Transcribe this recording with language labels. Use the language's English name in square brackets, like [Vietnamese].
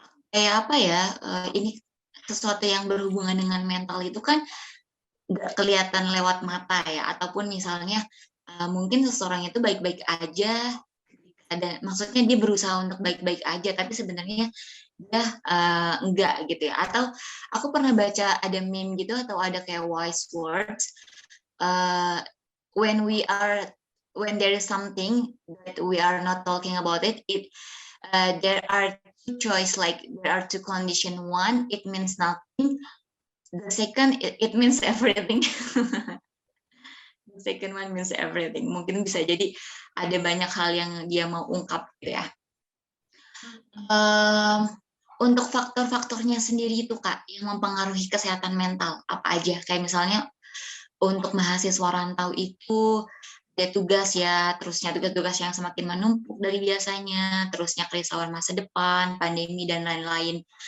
[Indonesian] Kayak apa ya, ini sesuatu yang berhubungan dengan mental itu kan nggak kelihatan lewat mata ya, ataupun misalnya mungkin seseorang itu baik-baik aja, maksudnya dia berusaha untuk baik-baik aja, tapi sebenarnya dia enggak gitu ya. Atau aku pernah baca ada meme gitu atau ada kayak [English] wise words, when there is something that we are not talking about it, there are two choice, like there are two condition. One, it means nothing. The second, it means everything. The second one means everything. [Indonesian] Mungkin bisa jadi ada banyak hal yang dia mau ungkap gitu ya. Untuk faktor-faktornya sendiri itu Kak, yang mempengaruhi kesehatan mental, apa aja? Kayak misalnya untuk mahasiswa rantau itu ada tugas ya, terusnya tugas-tugas yang semakin menumpuk dari biasanya, terusnya kerisauan masa depan, pandemi, dan lain-lain.